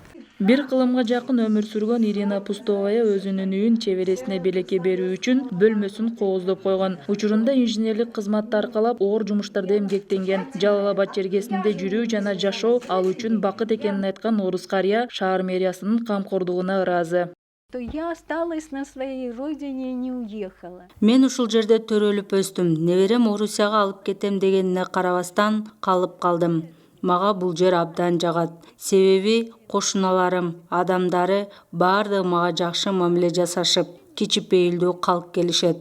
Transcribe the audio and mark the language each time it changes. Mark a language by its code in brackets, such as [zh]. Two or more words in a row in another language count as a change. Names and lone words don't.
[ky] Бир кылымга жакын өмүр сүргөн Ирина Пустовая өзүнүн үйүн чебересине белекке берүү үчүн бөлмөсүн кооздоп койгон. Учурунда инженерлик кызматты аркалап оор жумуштарда эмгектенген. Жалал Абад чергесинде жүрүү жана жашоо ал үчүн бакыт экенин айткан орус карыя шаар мэриясынын камкордугуна ыраазы. [ru] Я осталась на своей родине и не уехала. [ky] Мен ушул жерде төрөлүп өстүм. Неберем Орусияга алып кетем дегенине карабастан калып калдым. Мага бул жер абдан жагат. Себеби кошуналарым, адамдары баардыгы мага жакшы мамиле жасашып, кичипейилдүү калк келишет.